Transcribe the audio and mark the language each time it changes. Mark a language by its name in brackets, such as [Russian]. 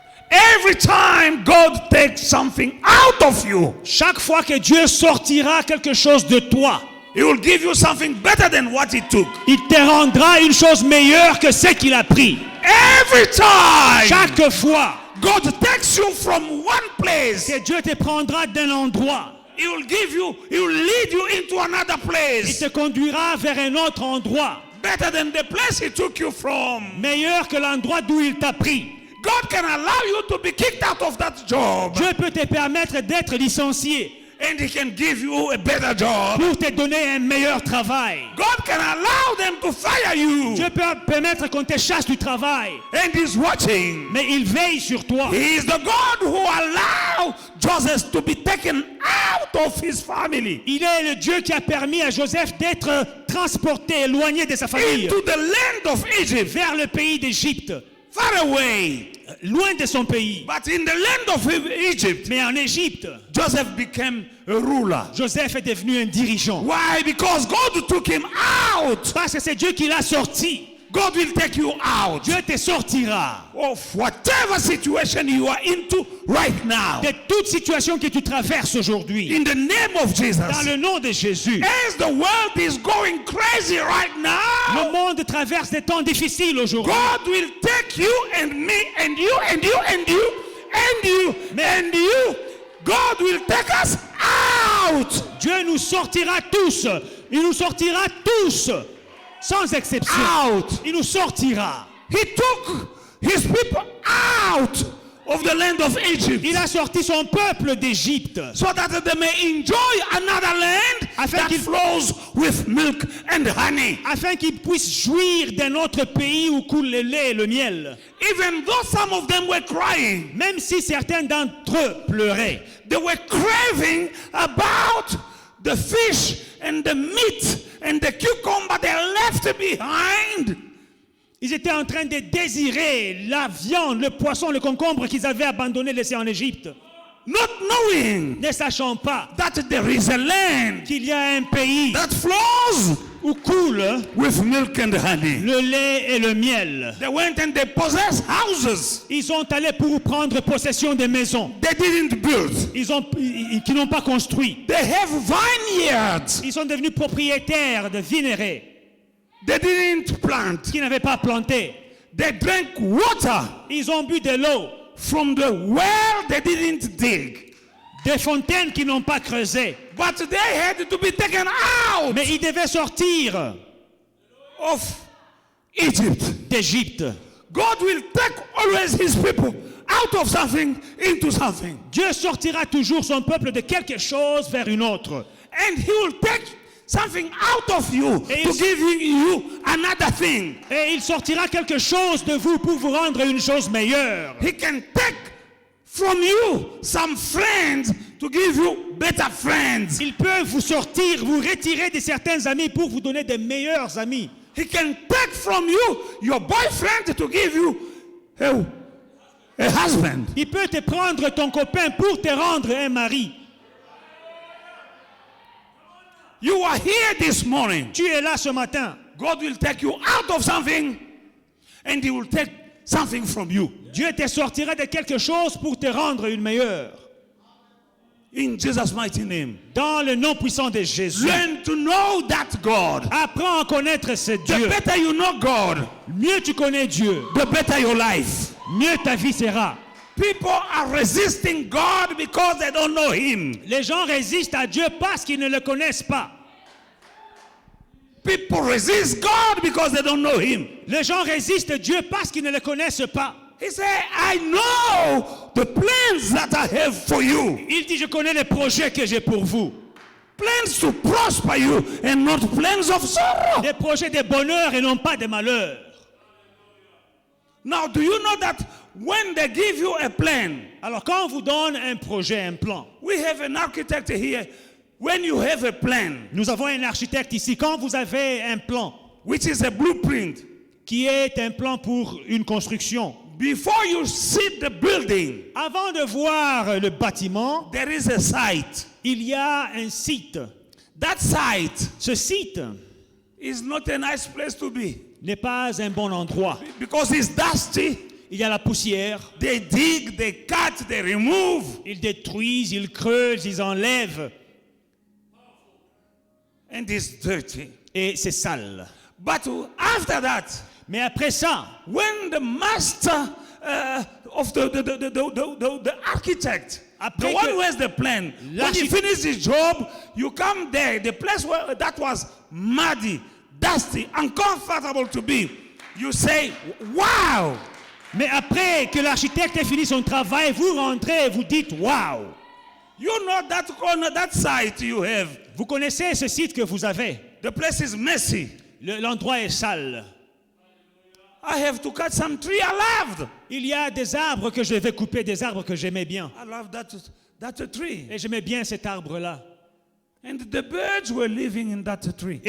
[English] Every time God takes something out of you, [French] Chaque fois que Dieu sortira quelque chose de toi, [English] he will give you something better than what he took. [French] il te rendra une chose meilleure que ce qu'il a pris. [English] Every time [French] Chaque fois [English] God takes you from one place, [French] que Dieu te prendra d'un endroit, [English] he will lead you into another [French] il [English] place. [French] te conduira vers un autre endroit, [English] Better than the place he took you from. [French] meilleur que l'endroit d'où il t'a pris. [English] God can allow you to be kicked out of that job, [French] Dieu peut te permettre d'être licencié [English] and he can give you a better job. [French] pour te donner un meilleur travail. [English] God can allow them to fire you, [French] Dieu peut permettre qu'on te chasse du travail, [English] and he's watching. [French] mais il veille sur toi. [English] He is the God who allowed Joseph to be taken out of his family [French] Il est le Dieu qui a permis à Joseph d'être transporté, éloigné de sa famille, [English] into the land of Egypt, [French] vers le pays d'Égypte, [English] far away. [French] loin de son pays. [English] But in the land of Egypt, [French] Mais en Égypte, [English] Joseph became a ruler. [French] Joseph est devenu un dirigeant. [English] Why? Because God took him out. [French] Parce que c'est Dieu qui l'a sorti. [English] God will take you out [French] Dieu te sortira [English] of whatever situation you are into right now. [French] de toute situation que tu traverses aujourd'hui. [English] In the name of [French] Dans [English] Jesus. [French] le nom de Jésus. [English] As the world is going crazy right [French] Le [English] now, [French] monde traverse des temps difficiles aujourd'hui. [English] God will take you and me and you and you and you and you and you. God will take us out. [French] Dieu nous sortira tous. Il nous sortira tous. Sans exception. [English] Out. [French] Il nous sortira. [English] He took his people out of the land of Egypt [French] Il a sorti son peuple d'Égypte [English] so that they may enjoy another land [French] Afin [English] that [French] qu'il- [English] flows with milk and honey. [French] afin qu'ils puissent jouir d'un autre pays où coule le lait et le miel. [English] Even though some of them were crying, [French] Même si certains d'entre eux pleuraient, [English] they were craving about the fish and the meat and the cucumber they left behind. [French] ils étaient en train de désirer la viande, le poisson, le concombre qu'ils avaient abandonné, laissé en Égypte, [English] Not knowing [French] ne sachant pas [English] that there is a land [French] qu'il y a un pays [English] that flows [French] où coule [English] with milk and honey. [French] le lait et le miel. [English] They went and they possessed houses [French] Ils sont allés pour prendre possession des maisons [English] they didn't build. [French] qui n'ont pas construit. [English] They have vineyards [French] Ils sont devenus propriétaires de vignerets [English] they didn't plant. [French] qui n'avaient pas planté. [English] They drank water [French] Ils ont bu de l'eau, [English] from the well they didn't dig. [French] des fontaines qui n'ont pas creusé. [English] But they had to be taken out [French] Mais ils devaient sortir [English] of Egypt. [French] d'Égypte. [English] God will take always his people out of something into something. [French] Dieu sortira toujours son peuple de quelque chose vers une autre. [English] And he will take something out of you [French] Et [English] to [French] il- [English] give you another thing. [French] Et il sortira quelque chose de vous pour vous rendre une chose meilleure. [English] He can take from you some friends to give you better friends. [French] Il peut vous sortir, vous retirer de certains amis pour vous donner des meilleurs amis. [English] He can take from you your boyfriend to give you a husband. [French] Il peut te prendre ton copain pour te rendre un mari. [English] You are here this morning. [French] Tu es là ce matin. [English] God will take you out of something and he will take something from you. [French] Dieu te sortira de quelque chose pour te rendre une meilleure. [English] In Jesus' mighty name. [French] Dans le nom puissant de Jésus. [English] Learn to know that God. [French] Apprends à connaître ce [English] The [French] Dieu. [English] better you know God, [French] Mieux tu connais Dieu, [English] the better your life. [French] mieux ta vie sera. [English] People are resisting God because they don't know him. [French] Les gens résistent à Dieu parce qu'ils ne le connaissent pas. [English] People resist God because they don't know him. [French] Les gens résistent à Dieu parce qu'ils ne le connaissent pas. [English] He said, I know the plans that I have for you. [French] Il dit, je connais les projets que j'ai pour vous. [English] Plans to prosper you and not plans of sorrow. [French] Des projets de bonheur et non pas de malheur. [English] Now, do you know that when they give you a plan, [French] Alors quand on vous donne un projet, un plan, [English] we have an architect here. When you have a plan, [French] nous avons un architecte ici, quand vous avez un plan, [English] which is a blueprint, [French] qui est un plan pour une construction, [English] before you see the building, [French] avant de voir le bâtiment, [English] there is a site. [French] il y a un site. [English] That site [French] Ce site [English] is not a nice place to be [French] n'est pas un bon endroit. [English] because it's dusty. [French] Il y a la poussière, [English] They dig, they cut, they remove. [French] ils détruisent, ils creusent, ils enlèvent, [English] And it's dirty. [French] et c'est sale. [English] But after that, [French] Mais après ça, [English] when the master of the architect, [French] Après [English] the one [French] que [English] who has the plan, when he [French] l'architecte- [English] finishes his job, you come there, the place where that was muddy, dusty, uncomfortable to be, you say, wow. [French] mais après que l'architecte ait fini son travail, vous rentrez et vous dites waouh. [English] You know that corner, that site you have. [French] Vous connaissez ce site que vous avez. [English] The place is messy. [French] L'endroit est sale. [English] I have to cut some tree I loved. [French] Il y a des arbres que je devais couper, des arbres que j'aimais bien. [English] I love that tree. [French] Et j'aimais bien cet arbre-là. [English] And the birds were living in that tree.